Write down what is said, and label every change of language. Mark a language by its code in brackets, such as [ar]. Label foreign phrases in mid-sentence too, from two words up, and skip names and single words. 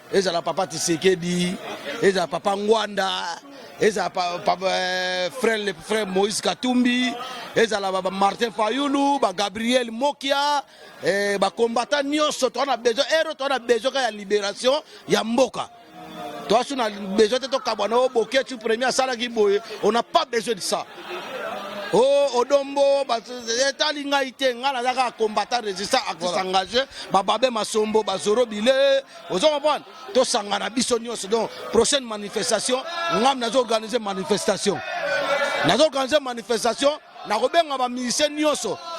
[ln] Ezala papa Tshisekedi, ezala papa Ngwanda, ezala pa-, pa-, euh, frère, [fr] le frère [ln] Moïse Katumbi, ezala ba, ba Martin Fayulu, ba Gabriel Mokia, eh, ba combattant nyonso, toza na besoin, ero toza na besoin ka ya libération ya mboka. Toza so na besoin te tokabwa na oyo boke tu premier asalaki boye, [fr] on n'a pas besoin de ça. Oh, [ln] Odombo, ba, etali ngai te, nga naza kaka [fr] combattant résistant, actif [ln] Voilà. engagé, ba Babe Masombo, ba Zoro Bile, ozo comprendre? Tosangana biso nyonso. Donc, [fr] prochaine manifestation, [ln] nga nazo organiser manifestation. Nazo organiser manifestation, na kobenga ba musicien nyonso.